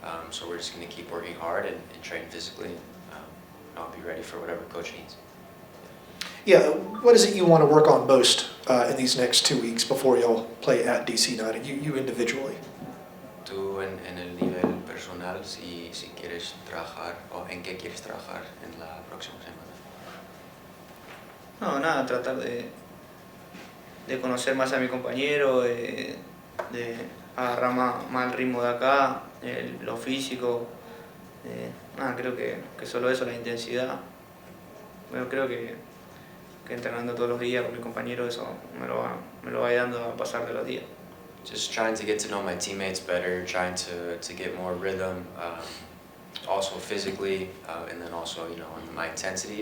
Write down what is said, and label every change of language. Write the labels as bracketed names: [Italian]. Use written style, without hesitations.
[English] So we're just going to keep working hard and train physically. I'll be ready for whatever coach needs. Yeah, what is it you want to work on most in these next 2 weeks before you'll play at DC United, you individually? [Spanish] Tú en el nivel personal, si quieres trabajar, o en qué quieres trabajar en la próxima semana. No, nada, tratar de conocer más a mi compañero, de agarrar más el ritmo de acá, lo físico. Nada, creo que solo eso, la intensidad. Bueno, creo que entrenando todos los días con mi compañero, eso me lo va dando a pasar de los días. [English] Just trying to get to know my teammates better, trying to get more rhythm, also physically, and then also in my intensity.